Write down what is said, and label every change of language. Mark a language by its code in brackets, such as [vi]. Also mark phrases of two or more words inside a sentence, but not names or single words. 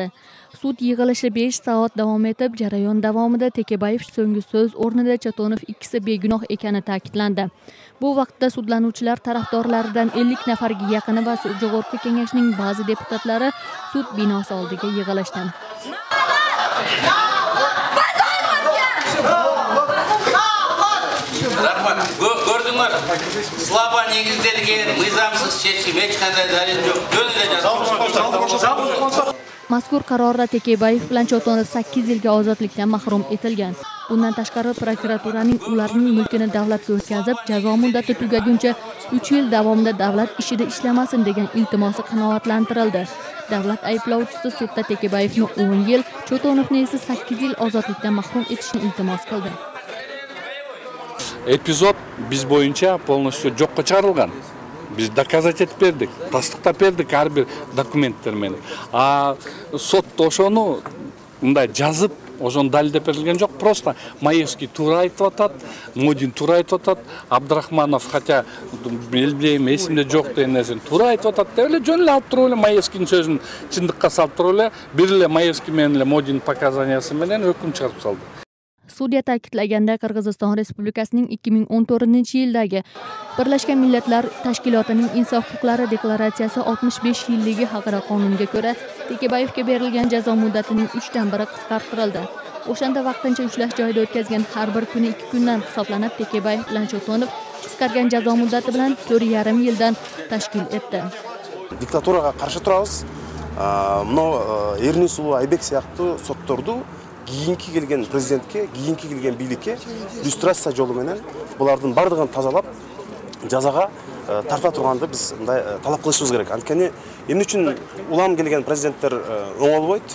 [uz] Sud yig'ilishi 5 soat davom etib, jarayon davomida Tekabayev so'nggi so'z o'rnida Cho'tonov ikkisi begunoh ekani ta'kidlandi. Bu vaqtda sudlanuvchilar tarafdorlaridan 50 nafarga yaqini va Jo'g'org'i Kengashning ba'zi deputatlari sud binosi oldiga yig'ilishdi. [ky] Gördüңөр, слабо негизделген, мыйзамсыз чечим, эч кандай далил жок. Жөнүндө жазылган. [uz] Mazkur qarorda Tekabayev bilan Cho'tonov 8 yilga ozodlikdan mahrum etilgan. Bundan tashqari prokuraturaning ularning mulkini davlatga o'tkazib, jazo muddati tugaguncha 3 yil davomida davlat ishida ishlamasin degan iltimosi qanoatlantirildi. Davlat ayblovchisi sudda Tekabayevni 10 yil, Cho'tonovni esa 8 yil ozodlikdan mahrum etishni iltimos qildi. [ky] Эпизод биз боюнча полностью жокко чыгарылган. Биз доказать этип бердик, тастыктап бердик ар бир документтер менен. А сотто ошону мындай жазып, ошону далилдеп берилген жок. Просто Маевский туура айтып атат, Модин туура айтып атат, Абдрахманов хотя билбейм, эсимде жок деген нерсени туура айтып атат деп эле жөн эле алып туруп эле Маевскийдин сөзүн чындыкка салып туруп эле бир эле Маевский менен эле Модин показаниясы менен өкүм чыгарып салды. [uz] Sudya ta'kidlaganda Qirg'iziston Respublikasining 2014-yildagi Birlashgan Millatlar Tashkilotining inson huquqlari deklaratsiyasi 65 yilligi haqida qonunga ko'ra Tekabayevga berilgan jazo muddatining 3dan biri qisqartirildi. O'shanda vaqtincha ushlash joyida o'tkazgan har bir kuni 2 kundan hisoblanib, Tekabayev bilan Cho'tonov qisqargan jazo muddati bilan 4,5 yildan tashkil etdi. [kk] Диктатураға қаршы тұрабыз. [ky] Мынау Эрни Сулуу Айбек сыяктуу сотторду кийинки келген президентке, кийинки келген бийликке иллюстрация жолу менен булардын бардыгын тазалап, жазага тарта турганды биз мындай талап кылышыбыз керек. Анткени эмне үчүн улам келген президенттер оңолбойт?